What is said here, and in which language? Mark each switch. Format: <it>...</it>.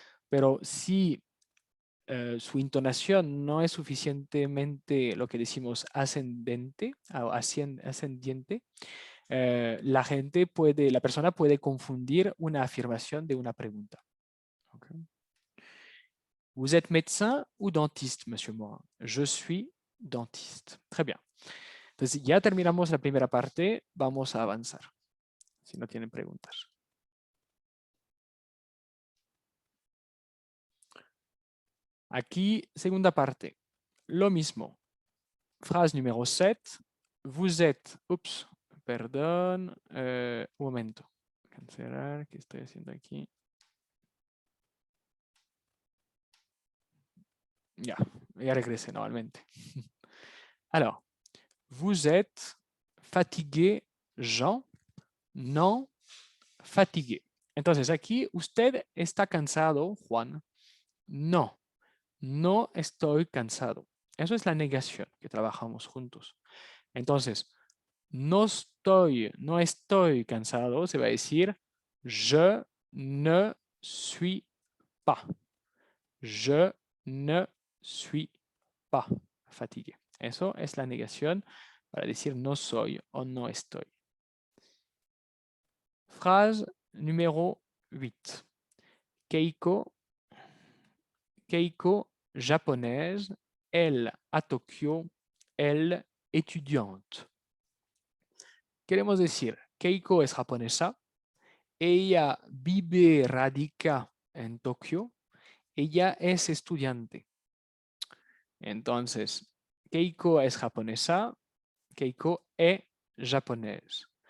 <es>Pero si su entonación no es suficientemente lo que decimos ascendente o ascendiente, la persona puede confundir una afirmación de una pregunta. Okay.</es> <fr>Vous êtes médecin ou dentiste, monsieur Morin? Je suis dentiste. Très bien.</fr> <es>Entonces, ya terminamos la primera parte. Vamos a avanzar. Si no tienen preguntas. Aquí, segunda parte. Lo mismo. Frase número 7.</es> <fr>Vous êtes...</fr> <es>Ups, perdón. Un momento. Cancelar. ¿Qué estoy haciendo aquí? Ya regresé nuevamente.</es> <fr>Alors, vous êtes fatigué, Jean? Non, fatigué.</fr> <es>Entonces, aquí usted está cansado, Juan. No, no estoy cansado. Eso es la negación que trabajamos juntos. Entonces, no estoy cansado, se va a decir</es> <fr>je ne suis pas. Je ne suis pas fatigué.</fr> <es>Eso es la negación para decir no soy o no estoy.</es> <fr>Phrase numéro 8. Keiko, japonaise, elle à Tokyo, elle étudiante.</fr> <es>Queremos decir, Keiko es japonesa, ella vive, radica en Tokio, ella es estudiante. Entonces, Keiko es japonesa, Keiko es japonés.</es>